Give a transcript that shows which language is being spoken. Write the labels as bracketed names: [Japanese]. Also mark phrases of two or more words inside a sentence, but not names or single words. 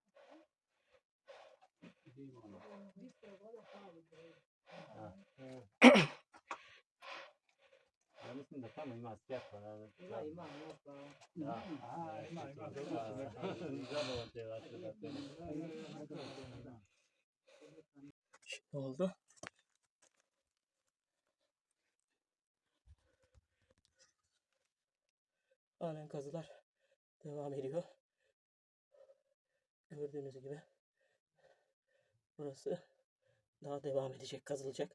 [Bosnian] Ja mislim da tamo ima svjetlo. Ima. Da. Ima. Zadovo te vaše da te [Turkish] Ne oldu? Halen kazılar devam ediyor. Gördüğünüz gibi burası daha devam edecek, kazılacak.